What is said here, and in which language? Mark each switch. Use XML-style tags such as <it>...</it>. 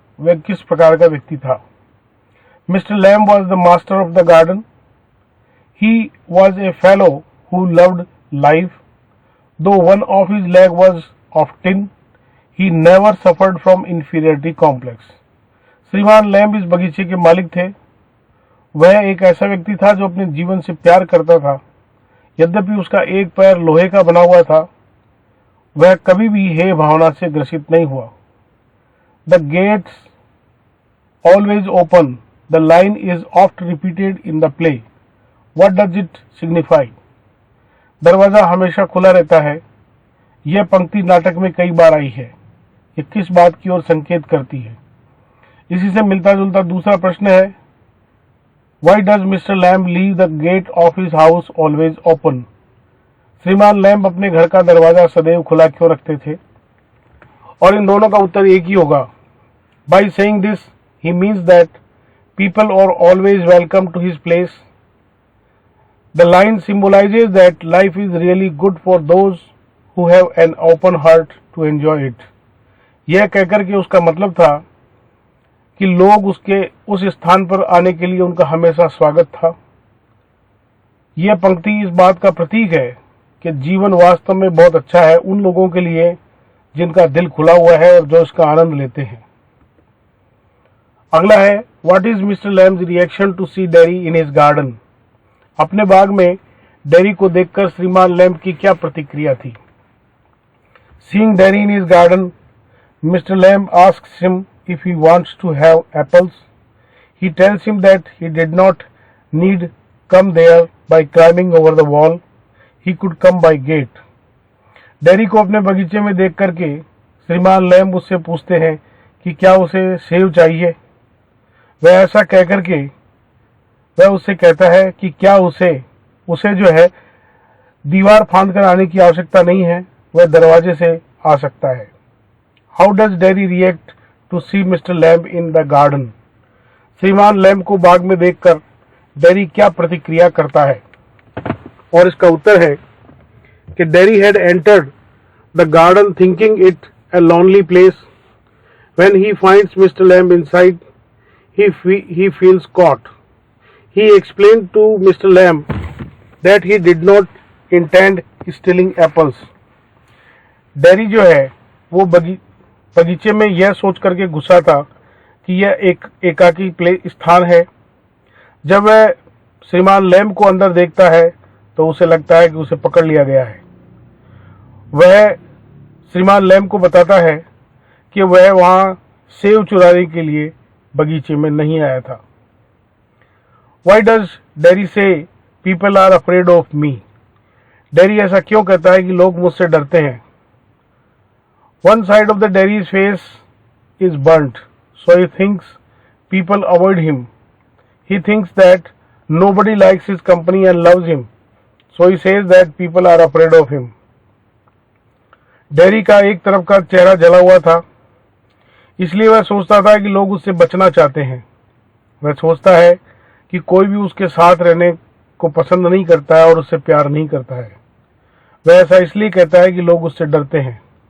<hi>वह किस प्रकार का व्यक्ति था?</hi> <en>Mister Lamb was the master of the garden. He was a fellow who loved life. Though one of his leg was of tin, he never suffered from inferiority complex.</en> <hi>श्रीमान lamb इस बगीचे के मालिक थे. वह एक ऐसा व्यक्ति था जो अपने जीवन से प्यार करता था. यद्यपि उसका एक पैर लोहे का बना हुआ था, वह कभी भी हे भावना से ग्रसित नहीं हुआ.</hi> <en>The gates always open. The line is oft repeated in the play. What does it signify?</en> <hi>दरवाजा हमेशा खुला रहता है. यह पंक्ति नाटक में कई बार आई है. ये किस बात की ओर संकेत करती है? इसी से मिलता जुलता दूसरा प्रश्न है,</hi> <en>Why does Mr. Lamb leave the gate of his house always open?</en> <hi>श्रीमान लैम्ब अपने घर का दरवाजा सदैव खुला क्यों रखते थे? और इन दोनों का उत्तर एक ही होगा.</hi> <en>By saying this, he means that people are always welcome to his place. The line symbolizes that life is really good for those who have an open heart to enjoy it.</en> <hi>यह कहकर के उसका मतलब था कि लोग उसके उस स्थान पर आने के लिए उनका हमेशा स्वागत था. यह पंक्ति इस बात का प्रतीक है कि जीवन वास्तव में बहुत अच्छा है उन लोगों के लिए जिनका दिल खुला हुआ है और जो इसका आनंद लेते हैं. अगला है,</hi> <en>What is Mr. Lamb's reaction to see Derry in his garden?</en> <hi>अपने बाग में डेरी को देखकर श्रीमान लैम्ब की क्या प्रतिक्रिया थी?</hi> <en>Seeing Derry in his garden, Mr. Lamb asks him if he wants to have apples. He tells him that he did not need come there by climbing over the wall. He could come by gate.</en> <hi>Dairy को अपने बगीचे में देख करके श्रीमान lamb उससे पूछते हैं कि क्या उसे सेब चाहिए. वह ऐसा कहकर के वह उससे कहता है कि क्या उसे जो है दीवार फांद कर आने की आवश्यकता नहीं है, वह दरवाजे से आ सकता है।</hi> <en>How does Derry react to see mister Lamb in the garden?</en> <hi>श्रीमान लैम्ब को बाग में देखकर डेरी क्या प्रतिक्रिया करता है? और इसका उत्तर है कि</hi> <en>Derry had entered the garden thinking it a lonely place. When he finds Mr. Lamb inside, he feels caught. He explained to Mr. Lamb that he did not intend stealing apples.</en> <hi>Dairy जो है वो बगीचे में यह सोच करके घुसा था कि यह एक एकाकी स्थान है। जब वह श्रीमान लैम्ब को अंदर देखता है तो उसे लगता है कि उसे पकड़ लिया गया है। वह श्रीमान लैम्ब को बताता है कि वह वहां सेब चुराने के लिए बगीचे में नहीं आया था।</hi> <en>Why does Derry say people are afraid of me?</en> <hi>Dairy ऐसा क्यों कहता है कि लोग मुझसे डरते हैं?</hi> <en>One side of the Derry's face is burnt, so he thinks people avoid him. He thinks that nobody likes his company and loves him, so he says that people are afraid of him.</en> <hi>Dairy का एक तरफ का चेहरा जला हुआ था, इसलिए वह सोचता था कि लोग उससे बचना चाहते हैं। वह सोचता है कि कोई भी उसके साथ रहने को पसंद नहीं करता है और उससे प्यार नहीं करता है। वह ऐसा इसलिए कहता है कि लोग उससे डरते हैं।</hi>